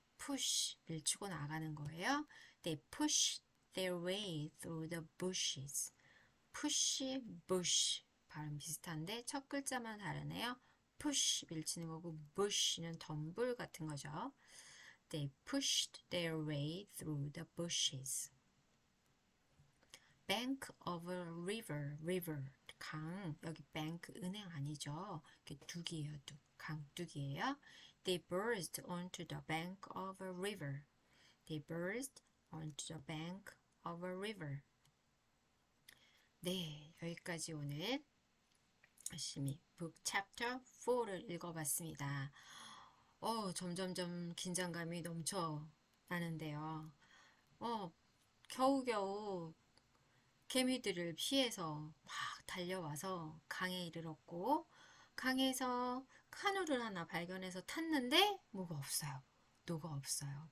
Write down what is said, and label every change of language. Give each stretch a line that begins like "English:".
Korean: push, 밀치고 나가는 거예요.
English: They push their way through the bushes.
Korean: push, bush 발음 비슷한데 첫 글자만 다르네요. push 밀치는 거고 bush는 덤불 같은 거죠.
English: They pushed their way through the bushes. bank of a river,
Korean: 강, 여기 bank 은행 아니죠. 둑이에요, 둑, 강둑이에요.
English: They burst onto the bank of a river. They burst onto the bank of a river.
Korean: 네, 여기까지 오늘 열심히 Book Chapter 4를 읽어봤습니다. 점점점 긴장감이 넘쳐 나는데요. 어, 겨우겨우 개미들을 피해서 막 달려와서 강에 이르렀고, 강에서 카누를 하나 발견해서 탔는데 뭐가 없어요. 노가 없어요.